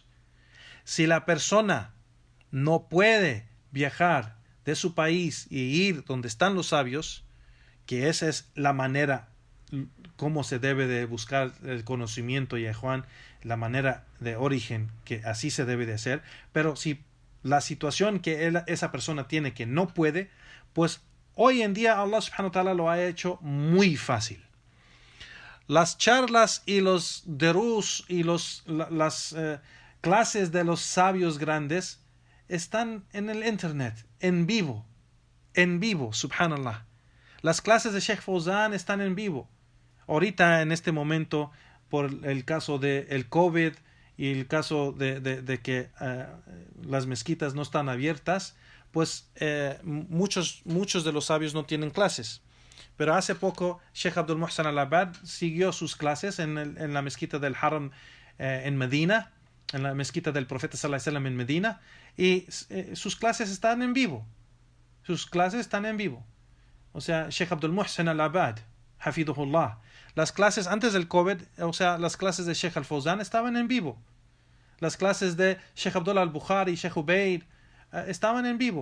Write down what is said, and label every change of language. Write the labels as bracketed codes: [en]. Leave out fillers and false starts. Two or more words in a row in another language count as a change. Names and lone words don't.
[es] Si la persona no puede viajar de su país y ir donde están los sabios, que esa es la manera cómo se debe de buscar el conocimiento, y Juan, la manera de origen, que así se debe de hacer. Pero si la situación que esa persona tiene que no puede, pues hoy en día [ar] الله سبحانه وتعالى [es] lo ha hecho muy fácil. Las charlas y los derus y las clases de los sabios grandes están en el internet, en vivo, subhanallah. Las clases de Sheikh Fawzan están en vivo. Ahorita, en este momento, por el caso del COVID y el caso de que las mezquitas no están abiertas, pues muchos de los sabios no tienen clases. Pero hace poco Sheikh Abdul Muhsin Al-Abbad siguió sus clases en la mezquita del Haram en Medina, en la mezquita del profeta [ar] صلى الله عليه وسلم [es] en Medina, y sus clases están en vivo. O sea, Sheikh Abdul Muhsin Al-Abbad, hafidhullah. Las clases antes del COVID, o sea, las clases de Sheikh Al-Fawzan estaban en vivo. Las clases de Sheikh Abdullah Al-Bukhari, Sheikh Ubaid, estaban en vivo.